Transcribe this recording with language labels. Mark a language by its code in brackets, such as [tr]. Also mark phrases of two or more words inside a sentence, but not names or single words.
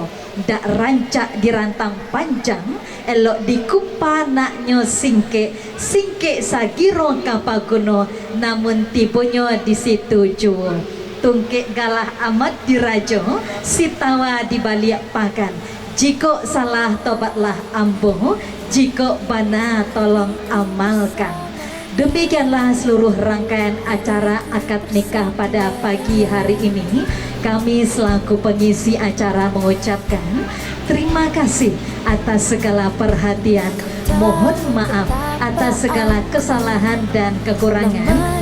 [min] Dak rancak dirantang panjang, elok dikumpa naknyo singke sagiro kapaguno, namun tipunyo disituju. Tungkek galah amat dirajo, sitawa dibalik pakan. Jiko salah tobatlah ambo, jiko bana tolong amalkan. [id] Demikianlah seluruh rangkaian acara akad nikah pada pagi hari ini. Kami selaku pengisi acara mengucapkan terima kasih atas segala perhatian. Mohon maaf atas segala kesalahan dan kekurangan.